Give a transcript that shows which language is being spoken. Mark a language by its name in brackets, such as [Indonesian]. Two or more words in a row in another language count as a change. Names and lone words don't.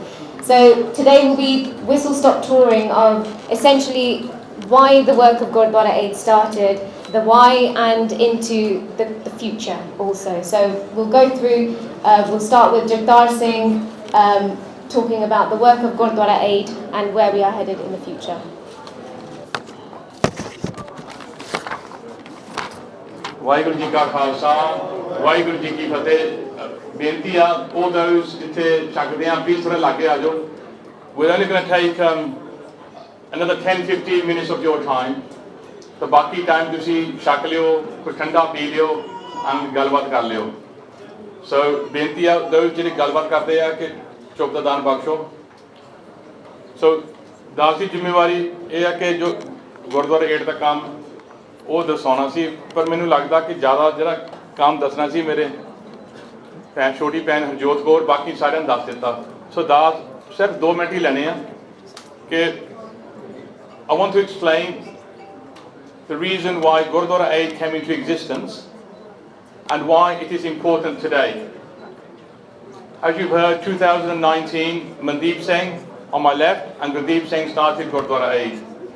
[English] So today will be whistle-stop touring of essentially why the work of Gurdwara Aid started, the why, and into the future also. So we'll go through, we'll start with Gurdwara Singh talking about the work of Gurdwara Aid and where we are headed in the future. [Punjabi] ਵਾਹਿਗੁਰੂ ਜੀ ਕਾ ਖਾਲਸਾ ਵਾਹਿਗੁਰੂ ਜੀ ਕੀ ਫਤਿਹ ਬੇਨਤੀ ਆ [English] all those [Punjabi] ਜਿੱਥੇ ਛਕਦੇ ਆ ਪਲੀਜ਼ ਥੋੜਾ ਲਾਗੇ ਆ ਜਾਓ [English] we're only going to take another 10-15 minutes of your time [Punjabi] ਤਾਂ ਬਾਕੀ ਟਾਈਮ ਤੁਸੀਂ ਛਕ ਲਿਓ ਕੋਈ ਠੰਡਾ ਪੀ ਲਿਓ and ਗੱਲਬਾਤ ਕਰ ਲਿਓ so ਬੇਨਤੀ ਆ those ਜਿਹੜੇ ਗੱਲਬਾਤ ਕਰਦੇ ਆ ਕਿ ਚੁੱਪ ਦਾ ਦਾਨ ਬਖਸ਼ੋ so ਦਾਸ ਦੀ ਜ਼ਿੰਮੇਵਾਰੀ ਇਹ ਆ ਕਿ ਜੋ ਗੁਰਦੁਆਰਾ ਏਡ ਦਾ ਕੰਮ ਉਹ ਦਸਾਉਣਾ ਸੀ ਪਰ ਮੈਨੂੰ ਲੱਗਦਾ ਕਿ ਜ਼ਿਆਦਾ ਜਿਹੜਾ ਕੰਮ ਦੱਸਣਾ ਸੀ ਮੇਰੇ ਛੋਟੀ ਭੈਣ ਹਰਜੋਤ ਕੌਰ ਬਾਕੀ ਸਾਰਿਆਂ ਨੂੰ ਦੱਸ ਦਿੱਤਾ ਸੋ ਦਾਸ ਸਿਰਫ 2 ਮਿੰਟ ਹੀ ਲੈਣੇ ਆ ਕਿ [English] I want to explain the reason why Gurdwara Aid came into existence and why it is important today. As you've heard, 2019, Mandeep Singh on my left and Gurdeep Singh started Gurdwara Aid.